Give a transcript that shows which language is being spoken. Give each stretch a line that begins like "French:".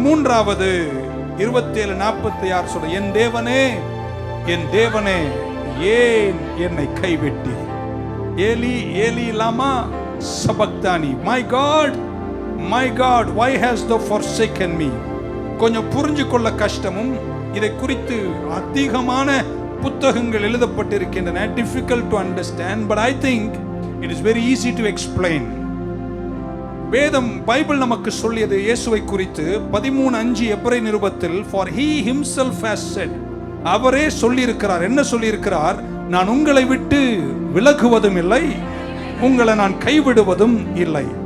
Tamil: மூன்றாவது 27:46 சொல்ற, என் தேவனே என் தேவனே ஏன் என்னை கைவிட்டி,
Aramaic: ஏலி ஏலி லாமா சபக்தானி,
English: My God why has thou forsaken me.
Tamil: கொஞ்சம் புரிஞ்சு கொள்ள கஷ்டமும், இதை குறித்து அதிகமான புத்தகங்கள் எழுதப்பட்டிருக்கின்றன.
English: difficult to understand, but I think it is very easy to explain.
Tamil: வேதம் பைபிள் நமக்கு சொல்லியது இயேசுவை குறித்து 13:5 எபிரேய நிருபத்தில்,
English: for he himself has said,
Tamil: அவரே சொல்லியிருக்கிறார். என்ன சொல்லியிருக்கிறார்? நான் உங்களை விட்டு விலகுவதும் இல்லை, உங்களை நான் கைவிடுவதும் இல்லை.